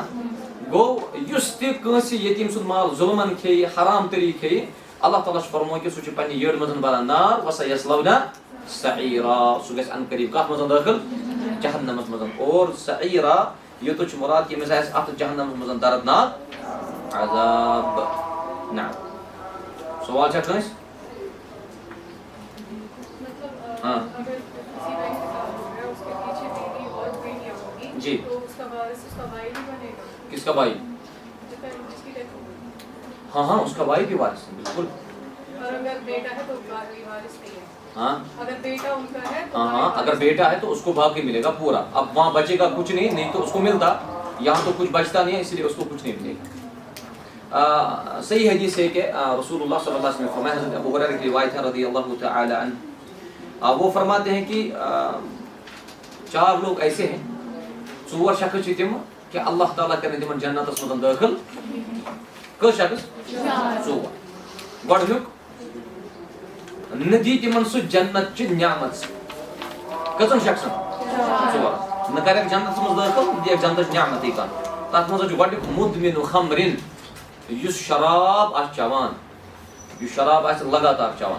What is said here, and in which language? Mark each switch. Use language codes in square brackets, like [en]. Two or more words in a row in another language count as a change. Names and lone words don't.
[ks] گوٚو یُس تہِ کٲنٛسہِ یتیٖم سُنٛد مال ظُلمن کھیٚیہِ حرام طریقہٕ کھیٚیہِ اللہ تعالیٰ چھُ فرمووُن کہ سُہ چھُ پننہِ یٔڈ منٛز بران نار۔ [ar] وَسَيَصْلَوْنَ سَعِيرًا، [ks] سُہ گژھِ ان قریب کتھ منٛز دٲخل؟ جہنمس منٛز۔ اور سعیرا یوتُک چھُ مُراد کہ أمِس آسہِ اتھ جہنمس منٛز دردناک عذاب۔ نعم، سوال چھا کٲنٛسہِ؟ [ur] جی کس کا بھائی؟ ہاں ہاں اس کا بھائی بھی وارث ہے، بالکل۔ ہاں ہاں اگر بیٹا ہے تو اس کو باقی ملے گا پورا، اب وہاں بچے گا کچھ نہیں تو اس کو ملتا، یہاں تو کچھ بچتا نہیں ہے اس لیے اس کو کچھ نہیں ملے گا۔ صحیح حدیث ہے کہ رسول اللہ [ar] صلی اللہ علیہ وسلم [ur] نے فرمایا، حضرت ابو ہریرہ کی روایت ہے [ar] رضی اللہ تعالی عنہ، [ur] وہ فرماتے ہیں کہ 4 لوگ ایسے ہیں، 4 [ks] شخص چھِ تِم کہ اللہ تعالیٰ کرن تِمن جنتس منٛز دٲخل۔ کٔژ شخص؟ 4۔ گۄڈٕنیُک نہ دی تِمن سُہ جنت چہِ نعمت سۭتۍ، کٔژن شخصن؟ 4۔ نہ کریکھ جنتس منٛز دٲخل، نہ دِیکھ جنتٕچ نعمتٕے کانٛہہ۔ تتھ منٛز چھُ گۄڈٕنیُک [ar] مُدمِنُ خمرِن، [ks] یُس شراب آسہِ چٮ۪وان، یُس شراب آسہِ لگاتار چٮ۪وان۔